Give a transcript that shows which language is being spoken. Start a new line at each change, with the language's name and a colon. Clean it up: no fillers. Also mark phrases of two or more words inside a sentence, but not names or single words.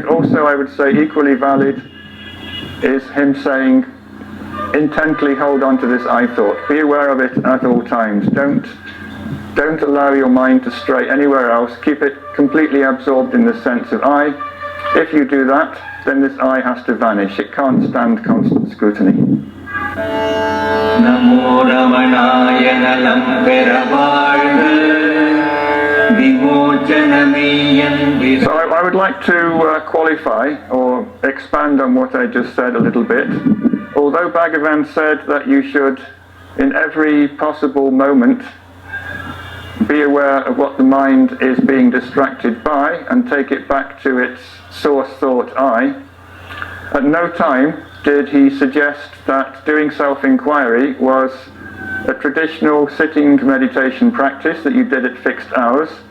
English: Also, I would say equally valid is him saying, intently hold on to this I thought. Be aware of it at all times. Don't allow your mind to stray anywhere else. Keep it completely absorbed in the sense of I. If you do that, then this I has to vanish. It can't stand constant scrutiny.
Tamil: நமோ ரமணாய நலம் பெறவர்க.
English: So I would like to qualify or expand on what I just said a little bit. Although Bhagavan said that you should, in every possible moment, be aware of what the mind is being distracted by and take it back to its source thought I, at no time did he suggest that doing self-inquiry was a traditional sitting meditation practice that you did at fixed hours.